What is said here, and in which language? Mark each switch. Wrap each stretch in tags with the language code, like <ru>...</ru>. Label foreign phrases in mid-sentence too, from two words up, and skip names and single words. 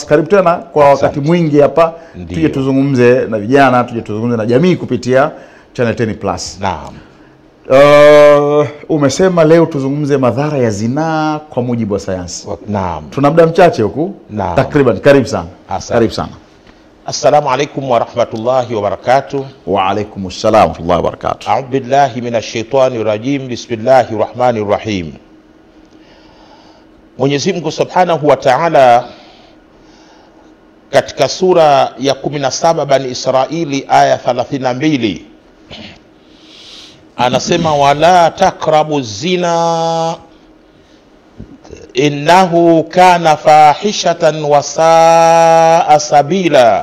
<sw>Karibu tena kwa wakati mwingi hapa. Tuje tuzungumze na vijana, tuje tuzungumze na jamii kupitia Channel 10 Plus. Naam. Umesema leo tuzungumze madhara ya zinaa kwa mujibu wa sayansi. Naam. Tuna muda mchache huku. Takriban. Karibu sana. Karibu sana.</sw> <ar>السلام عليكم ورحمة الله وبركاته. وعليكم السلام ورحمة الله وبركاته. أعوذ بالله من الشيطان الرجيم. بسم الله الرحمن الرحيم.</ar> <sw>Mwenyezi Mungu</sw> <ar>سبحانه وتعالى</ar> <sw>katika sura ya 17 Bani Israili aya 32 anasema,</sw> <ar>ولا تقربوا الزنا إنه كان فاحشة وساء سبيلا.</ar>